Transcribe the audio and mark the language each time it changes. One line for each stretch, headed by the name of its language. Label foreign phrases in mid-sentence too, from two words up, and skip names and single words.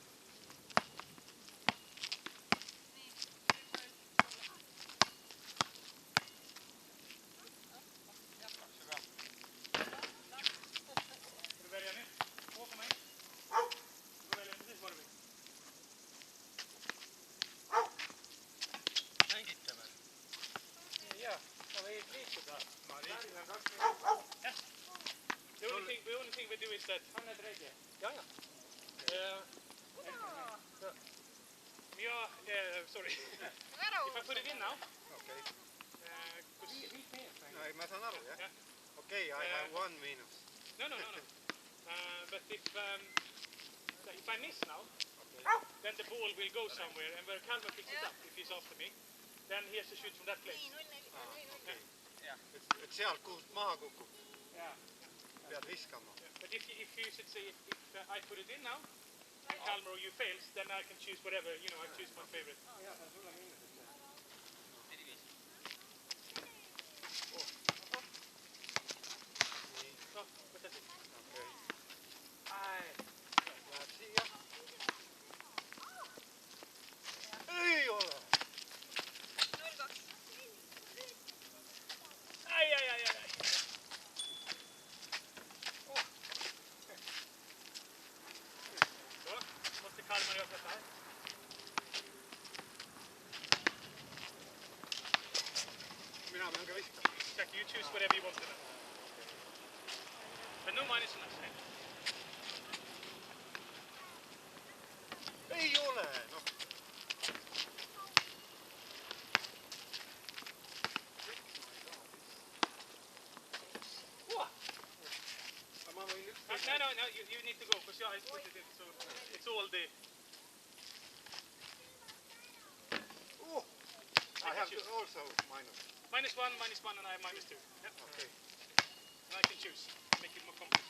Swedish: Får du välja nu? Två för mig. Du får välja precis vad du vill. Ja, han är lite där.
English: Yes. The only thing we do is that...
Swedish: Han är drägge. Ja.
English: Sorry. If I put it in now...
Estonian: Okei.
English: Because...
Estonian: Mä saan aru, jah?
English: Yeah.
Estonian: Okei,
English: I have 1 minus. No. But if I miss now, then the ball will go somewhere, and where Kalmar picks it up, if he's after me, then he has to shoot from that place.
Estonian: Et sealt, kuhu maha kukub,
English: Yeah.
Estonian: pead viskama.
English: But if you should say, if I put it in now, and Kalmar or you fails, then I can choose whatever, I choose my favorite.
Estonian: Nii,
English: No, but that's it.
Estonian: okei. Läheb siia. Ei ole! Ai.
Swedish: Så, måste Kalmar göra detta här.
Finnish: Minä menen viskamaan.
English: Check, you choose whatever you want to. But no minus on us, right?
Estonian: Ei ole! No.
Finnish: Mä voin nyt...
English: No, you need to go, because I put it in, so it's all the... I have to also minus. -1, -1, and I have -2. Yeah. Okei. And I can choose. Make it more complicated.